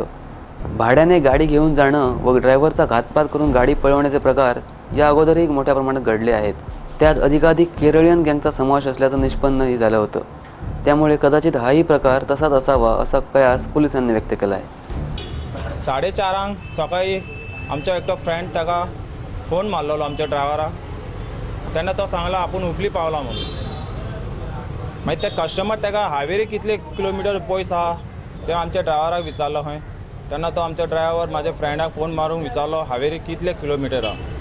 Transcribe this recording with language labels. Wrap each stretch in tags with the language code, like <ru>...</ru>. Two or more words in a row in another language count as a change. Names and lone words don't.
<mr>भाड्याने गाडी घेऊन जाणं व ड्रायव्हरचा घातपात करून गाडी पळवण्याचे प्रकार या अगोदरही मोठ्या प्रमाणात घडले आहेत। त्यात अधिकाधिक केरळियन गँगचा समावेश असल्याचं निष्पन्नही झालं होतं। त्यामुळे कदाचित हाही प्रकार तसाच असावा असा कयास पोलिसांनी व्यक्त केला आहे।</mr> <kok>4:30 सकाळी आमचा एकटो फ्रेंड ताका फोन मारलेलो आमच्या ड्रायव्हराक। तेन्ना तो सांगला आपण हुबळी पावला म्हणून। मागीर ते कस्टमर ताका हायवेरी कितले किलोमिटर पयस आहा ते आमच्या ड्रायव्हराक विचारलो खंय। तेन्ना तो आमच्या ड्रायव्हर म्हाज्या फ्रेंडाक फोन मारून विचारलो हायवेरी कितले किलोमिटर आहा।</kok>